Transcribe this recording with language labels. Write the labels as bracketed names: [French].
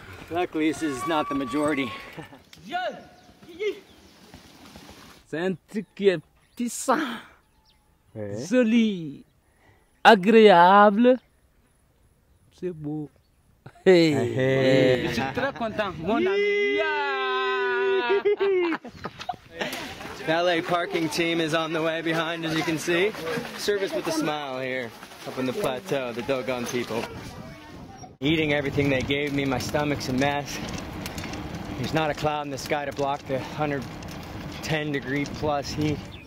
[English] Luckily, this is not the majority. [French] C'est un truc qui est puissant, joli, agréable. C'est beau. Hey. Je suis très content, mon ami. [English] Valet parking team is on the way behind, as you can see. Service with a smile here, up on the plateau, the Dogon people. Eating everything they gave me, my stomach's a mess. There's not a cloud in the sky to block the 110-degree plus heat.